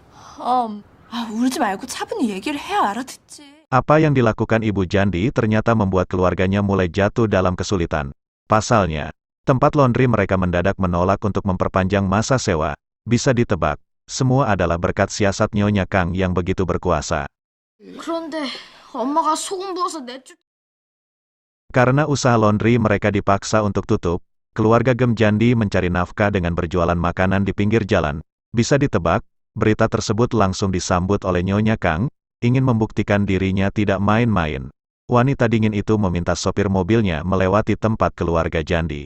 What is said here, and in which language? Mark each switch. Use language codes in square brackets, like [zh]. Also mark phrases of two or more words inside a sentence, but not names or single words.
[ko] 울지 말고 차분히 얘기를 해야 알아듣지. [id] Apa yang dilakukan Ibu Jandi ternyata membuat keluarganya mulai jatuh dalam kesulitan. Pasalnya, tempat laundry mereka mendadak menolak untuk memperpanjang masa sewa. Bisa ditebak, semua adalah berkat siasat Nyonya Kang yang begitu berkuasa. [ko] 그런데 엄마가 소금 부어서 내줄. [id] Karena usaha laundry mereka dipaksa untuk tutup, keluarga Gem Jandi mencari nafkah dengan berjualan makanan di pinggir jalan. Bisa ditebak, berita tersebut langsung disambut oleh Nyonya Kang, ingin membuktikan dirinya tidak main-main. Wanita dingin itu meminta sopir mobilnya melewati tempat keluarga Jandi.